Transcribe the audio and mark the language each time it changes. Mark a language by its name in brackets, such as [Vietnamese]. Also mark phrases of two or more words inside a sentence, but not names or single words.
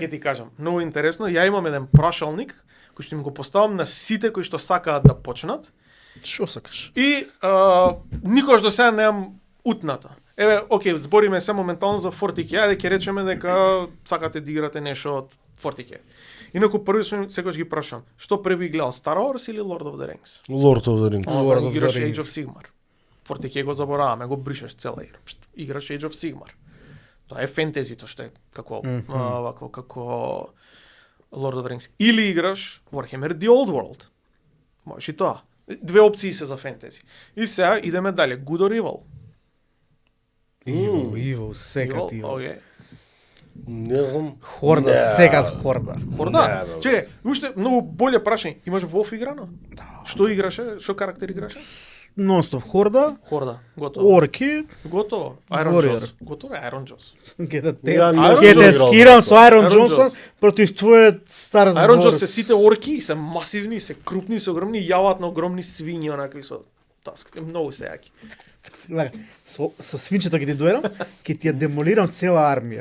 [Macedonian] ќе ти кажам, многу интересно, ја имам еден прашалник кој што им го поставам на сите кои што сакаат да почнат Што сакаш? и никош до сега немам утната. Еве, окей, збориме се моментално за 40K, ајде ќе речеме дека сакате да играте нешто од 40K. Инаку први што секогаш ги прашам, што први гледал, Star Wars или Lord of the Rings? Lord of the Rings. Lord of the Играш Rings. Age of Sigmar. 40K го забораваме, го бришеш цела игра. Играш Age of Sigmar. Тоа е фентезито што е како вако како Lord of the Rings. Или играш Warhammer The Old World. Можеш и тоа. Две опции се за фентези. И сега идеме дале. [English] Good or Evil? [Macedonian] Иво, секат Evil, Иво. окей. Не знам. Хорда, Не. секат хорда. Хорда. Не, бе. Чекај, уште многу боле прашање. Имаш WoW играно? Што играше? Што карактер играше? Нонстоп хорда, Хорда. Готово. орки, Готово. Iron Warrior. Jaws. Готово е Iron Jaws. ќе да те Ја не Iron сум ќе те играл скирам на со тоа. Айрон Iron Джонсон Jaws. против твојот стар Iron Jaws двор. се сите орки и се масивни, се крупни, се огромни, јават на огромни свињи, онакви со таски. Многу се јаки. Гледа, со свинчето ќе ти дојдам, ќе ти ја демолирам цела армија.